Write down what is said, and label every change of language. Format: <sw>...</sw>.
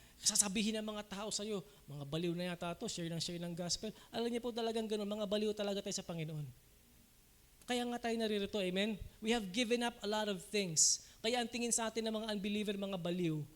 <tl>Sasabihin ng mga tao sa'yo, mga baliw na yata ito, share ng gospel. Alam niyo po talagang ganun, mga baliw talaga tayo sa Panginoon. Kaya nga tayo naririto, amen?</tl> <en>We have given up a lot of things.</en> <tl>Kaya ang tingin sa atin ng mga unbeliever, mga baliw.</tl>